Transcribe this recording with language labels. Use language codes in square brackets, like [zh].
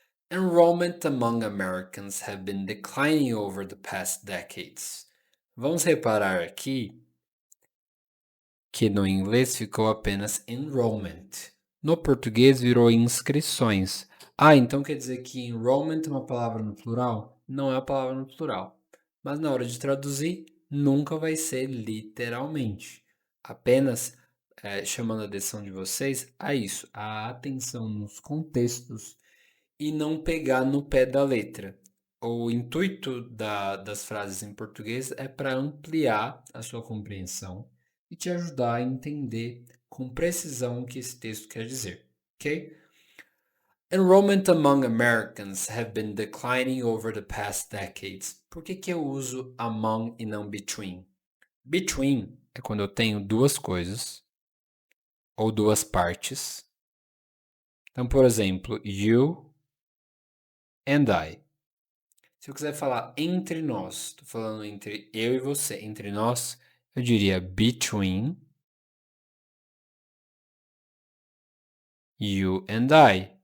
[en] Enrollment among Americans have been declining over the past decades. [pt] Vamos reparar aqui que no inglês ficou apenas enrollment. No português virou inscrições. Então quer dizer que enrollment é uma palavra no plural? Não é uma palavra no plural. Mas na hora de traduzir, nunca vai ser literalmente. Apenas chamando a atenção de vocês a isso, a atenção nos contextos e não pegar no pé da letra. O intuito das frases em português é para ampliar a sua compreensão e te ajudar a entender com precisão o que esse texto quer dizer, ok? [en] Enrollment among Americans have been declining over the past decades. [pt] Por que eu uso among e não between? Between é quando eu tenho duas coisas ou duas partes. Então, por exemplo, [en] you and I. [pt] Se eu quiser falar entre nós, estou falando entre eu e você, entre nós, eu diria [en] between you and I.